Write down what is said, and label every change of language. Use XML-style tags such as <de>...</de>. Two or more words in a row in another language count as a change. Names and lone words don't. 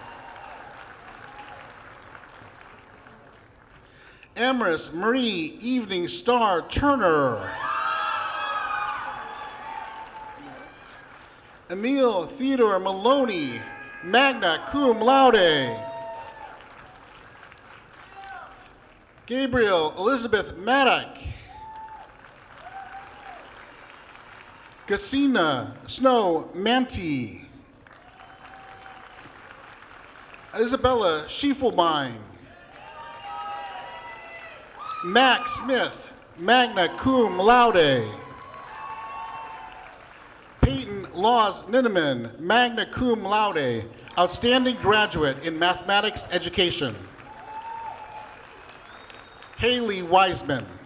<en>Amaris Marie Evening Star Turner. Emil Theodore Maloney,</en> <la>magna cum laude.</la> <en>Gabriel Elizabeth Maddock. Cassina Snow Manti. Isabella Schiefelbein. Max Smith,</en> <la>magna cum laude.</la> <en>Peyton Laws Ninneman,</en> <la>magna cum laude,</la> <en>outstanding graduate in mathematics education. Haley Wiseman.</en>